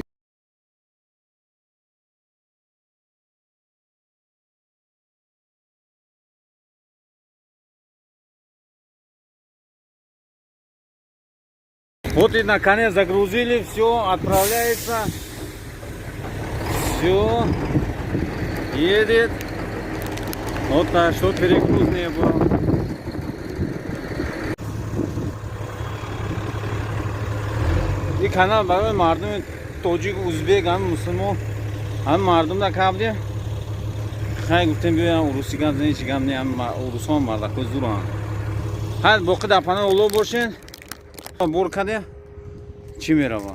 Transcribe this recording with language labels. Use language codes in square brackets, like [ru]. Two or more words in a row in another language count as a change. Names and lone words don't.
[ru] Вот и наконец загрузили, все, отправляется. Все. Едет. Вот так, что перегруз не был. [tg] И канал барои мардуми тоҷик, узбек, ҳам мусулмон, ҳам мардум да кабди. Хай гуфтем биёям уруси гап зани чи гап не, ҳам урусон мардакои зурам. Хай боқи дар паноҳи Аллоҳ бошен. Бор каде чӣ меравам?